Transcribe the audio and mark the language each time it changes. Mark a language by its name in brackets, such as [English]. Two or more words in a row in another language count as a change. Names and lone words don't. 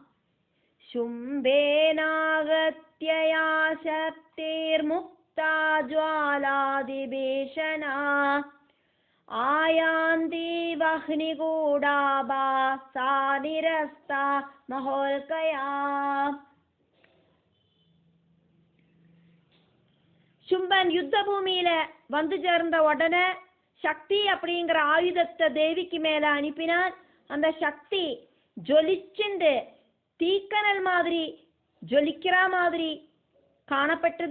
[Sanskrit] शुम्बेनागत्य या शक्तिर्मुक्ता ज्वालादिभीषणा आयान्ति वह्निकूडाभा सा निरस्ता महोल्कया. [Tamil] சும்பன் யுத்த பூமியில வந்து சேர்ந்த உடனே சக்தி அப்படிங்கிற ஆயுதத்தை தேவிக்கு மேல அனுப்பினான். அந்த சக்தி ஜொலிச்சுண்டு தீக்கனல் மாதிரி ஜொலிக்கிற மாதிரி காணப்பட்டது.